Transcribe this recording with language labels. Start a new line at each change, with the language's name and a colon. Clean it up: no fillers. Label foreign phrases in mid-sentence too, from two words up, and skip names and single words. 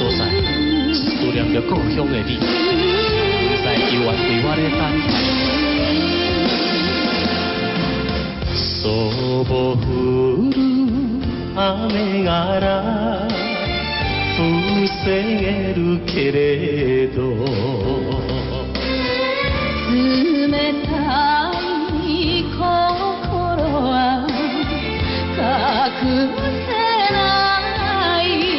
Min Nan Chinese: 在，思念着故乡的你，不知犹原为我咧等待。
Japanese: そぼ降る雨がら防げるけれど冷たい心は隠せない